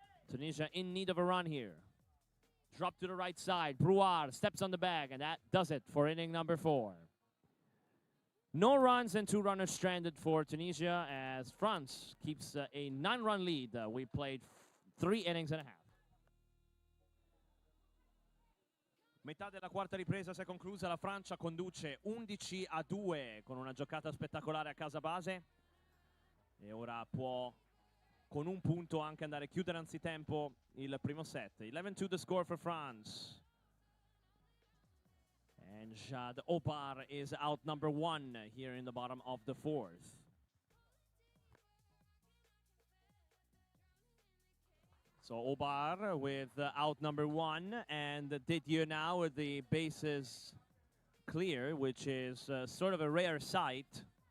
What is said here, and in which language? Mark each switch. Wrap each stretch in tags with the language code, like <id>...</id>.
<en>Tunisia in need of a run here. Drop to the right side. Brouard steps on the bag, and that does it for inning number 4. No runs and 2 runners stranded for Tunisia as France keeps a 9-run lead. We played 3 innings and a half.</en> <it>Metà della quarta ripresa si è conclusa, la Francia conduce 11-2 con una giocata spettacolare a casa base e ora può con un punto anche andare a chiudere anzitempo il primo set.</it> <en>11-2 the score for France. And Jad Opar is out number 1 here in the bottom of the 4th. So Obar with out number 1, and Didier now with the bases clear, which is sort of a rare sight.</en>